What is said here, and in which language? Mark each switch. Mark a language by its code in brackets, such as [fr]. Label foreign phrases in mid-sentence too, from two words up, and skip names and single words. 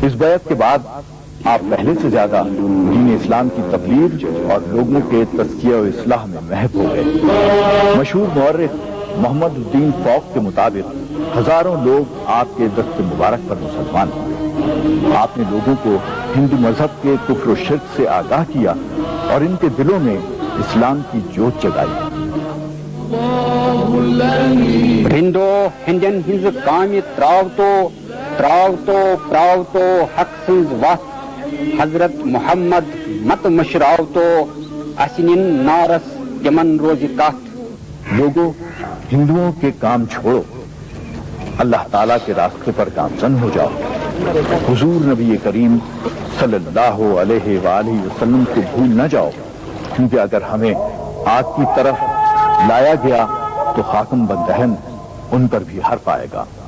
[hi] इस बैत के बाद आप पहले से ज्यादा दीन इस्लाम की तबलीग और लोगों के तज़किया और इस्लाह में महब हो गए। मशहूर मौर्रिख मोहम्मद उद्दीन फौक के मुताबिक हजारों लोग आपके दस्त मुबारक पर मुसलमान हुए। आपने लोगों को हिंदू मजहब के कुफ्र और शिर्क से आगाह किया और इनके दिलों में इस्लाम की जोत जगाई। [ks] रिंदो हिंदन हिंज कामि त्रावतो प्रावतो हक सिंज वत हजरत मोहम्मद मत मशरावतो असिनिन नारस यमन रोज कात। [hi] लोगों, हिंदुओं के काम छोड़ो, अल्लाह ताला के रास्ते पर गामजन हो जाओ। हुजूर नबी करीम सल्लल्लाहु अलैहि वसल्लम को भूल न जाओ, क्योंकि अगर हमें आग की तरफ लाया गया तो हाकिम बंदहन उन पर भी हर्फ आएगा।